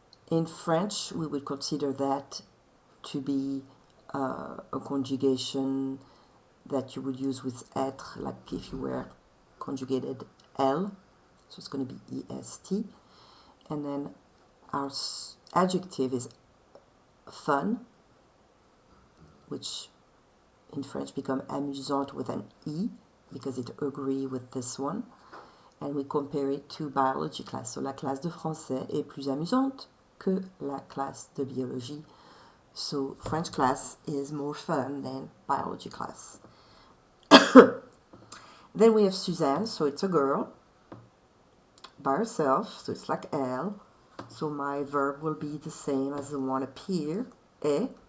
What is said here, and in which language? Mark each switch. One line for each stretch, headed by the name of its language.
English: In French, we would consider that to be a conjugation that you would use with être, like if you were conjugated L, so it's going to be EST. And then our adjective is fun, which in French become amusante with an E, because it agree with this one. And we compare it to biology class.
French: So la classe de français est plus amusante que la classe de biologie.
English: So French class is more fun than biology class. Then we have Suzanne, so it's a girl by herself, so it's like elle. So my verb will be the same as the one up here, est.